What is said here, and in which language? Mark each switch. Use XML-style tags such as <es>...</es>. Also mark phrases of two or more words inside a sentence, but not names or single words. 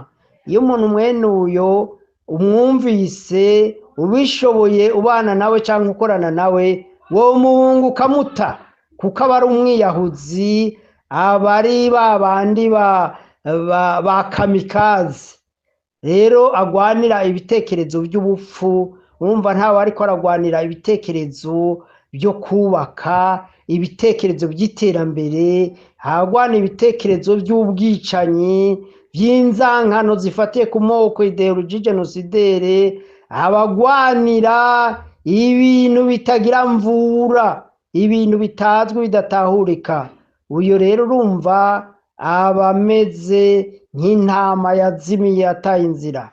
<rn>Iyo umuntu mwene uyo umwumvise ubishoboye ubana nawe cyangwa ukorana nawe, wo muhungu kamuta, kuko aba ari umwiyahuzi, abari babandi ba kamikazi. Rero agwanira ibitekerezo by'ubupfu, urumva ntawe ariko aragwanira ibitekerezo byo kubaka, ibitekerezo by'iterambere, hagwana ibitekerezo by'ubwicanyi, by'inzankano zifatiye ku moko,</rn> <fr>ideologie genocidere,</fr> <rn>abagwanira ibintu bitagira mvura, ibintu bitazwi bidatahurika. Uyu rero urumva abameze nk'intama yazimiye yataye inzira.</rn>